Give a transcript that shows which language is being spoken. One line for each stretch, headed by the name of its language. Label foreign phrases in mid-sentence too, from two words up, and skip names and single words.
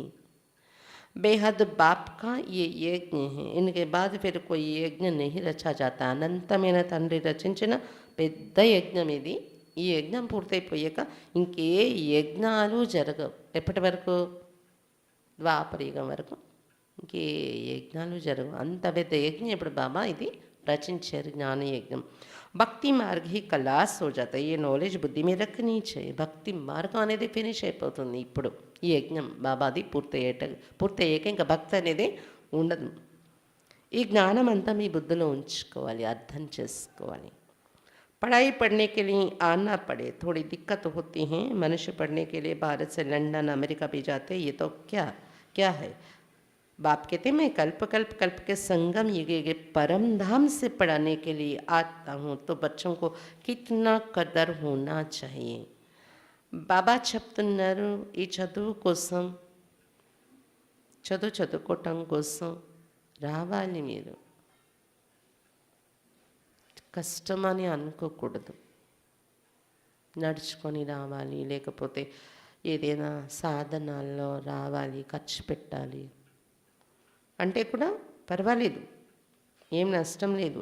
Hindi: बेहद बाप का ये यज्ञ है. इनके बाद फिर कोई यज्ञ नहीं रचा जाता.
Telugu: అనంతమైన తండ్రి రచించిన పెద్ద యజ్ఞం ఇది. ఈ యజ్ఞం పూర్తయిపోయాక ఇంకే యజ్ఞాలు జరగవు. ఎప్పటి వరకు? ద్వాపరయుగం వరకు ఇంకే యజ్ఞాలు జరగవు. అంత పెద్ద యజ్ఞం ఇప్పుడు బాబా ఇది రచించారు, జ్ఞాన యజ్ఞం.
Hindi: भक्ति मार्ग ही खलास हो जाता है. ये नॉलेज बुद्धि में रखनी चाहिए.
Telugu: భక్తి మార్గం అనేది ఫినిష్ అయిపోతుంది ఇప్పుడు ఈ యజ్ఞం బాబాది పూర్తయ్యాక ఇంకా భక్తి అనేది ఉండదు. ఈ జ్ఞానం అంతా మీ బుద్ధిలో ఉంచుకోవాలి, అర్థం చేసుకోవాలి.
Hindi: पढ़ाई पढ़ने के लिए आना पड़े, थोड़ी दिक्कत होती हैं. मनुष्य पढ़ने के लिए भारत से लंदन अमेरिका भी जाते हैं. ये तो क्या है? बाप कहते मैं कल्प के संगम युग परम धाम से पढ़ाने के लिए आता हूँ. तो बच्चों को कितना कदर होना चाहिए.
Telugu: బాబా చెప్తున్నారు, ఈ చదువు కోసం, చదువుకోవటం కోసం రావాలి. మీరు కష్టమని అనుకోకూడదు. నడుచుకొని రావాలి, లేకపోతే ఏదైనా సాధనాల్లో రావాలి, ఖర్చు పెట్టాలి అంటే కూడా పర్వాలేదు, ఏం నష్టం లేదు.